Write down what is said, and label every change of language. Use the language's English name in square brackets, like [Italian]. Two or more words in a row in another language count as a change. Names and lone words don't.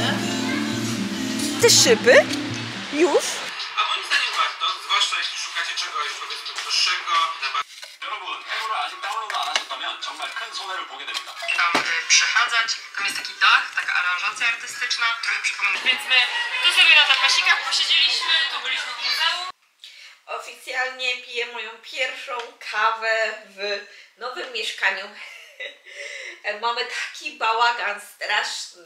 [Polish] Te szyby? Już? A moim zdaniem warto, zwłaszcza jeśli szukacie czegoś powiedzmy droższego. [Korean] 여러분, 해물을 아직 다운로드 안 하셨다면 정말 큰 손해를 보게 됩니다. [Polish] tam przechadzać. Tam jest taki dach, taka aranżacja artystyczna, trochę przypomina. Więc my tu sobie na zapasikach posiedzieliśmy, tu byliśmy w muzeum. Oficjalnie piję moją pierwszą kawę w nowym mieszkaniu. Mamy taki bałagan straszny.